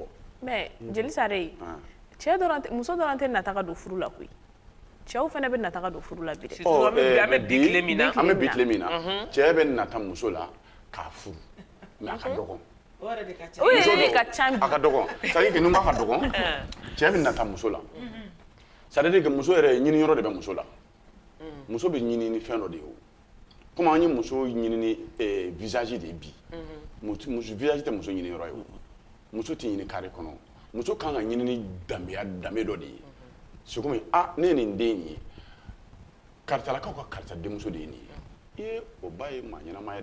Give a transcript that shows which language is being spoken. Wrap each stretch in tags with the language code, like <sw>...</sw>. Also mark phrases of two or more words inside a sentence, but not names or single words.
<bm>mais jeli sare muso dɔrɔn tɛ nata ka don furu la koyi cɛw fana bɛ nata ka don furu la bi dɛ an bɛ bi tile min na cɛ bɛ nata muso la k'a furu mais a ka dɔgɔn o yɛrɛ de ka ca bi a ka dɔgɔn</bm> <fr>c'est à dire que</fr> <bm>nin b'a ka dɔgɔn cɛ bɛ nata muso la</bm> <fr>c'est à dire que</fr> <bm>muso yɛrɛ ɲini yɔrɔ de bɛ muso la muso bɛ ɲini ni fɛn dɔ de ye o comme an ye muso ɲini ni visage de ye bi visage tɛ muso ɲini yɔrɔ ye o muso tɛ ɲini carré kɔnɔ muso kan ka ɲini ni danbe dɔ de ye</bm> <fr>c'est comme</fr> <bm>ne ye nin den ye karisalakaw ka karisa denmuso de ye nin ye o ba ye maa ɲɛnama ye</bm>